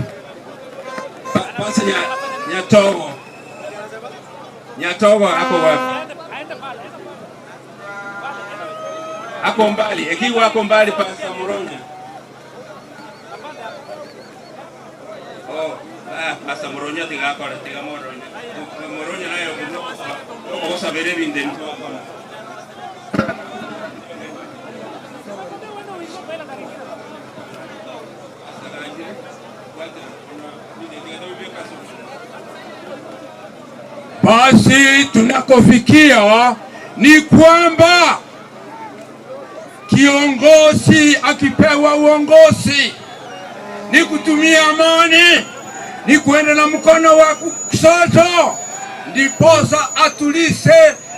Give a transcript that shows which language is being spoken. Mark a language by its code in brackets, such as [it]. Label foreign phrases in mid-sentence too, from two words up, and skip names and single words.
[sw] Pasta Nyatogo ako wapi? Ako mbali. Ikiwa ako mbali, pasta Muronya. [guz] Pasta Muronya tiga Muronya nayo ko sabere binde nto. [sw] Basi tunakofikia ni kwamba kiongozi akipewa uongozi ni kutumia amani, ni kuenda na mkono wa kushoto, ndiposa atulise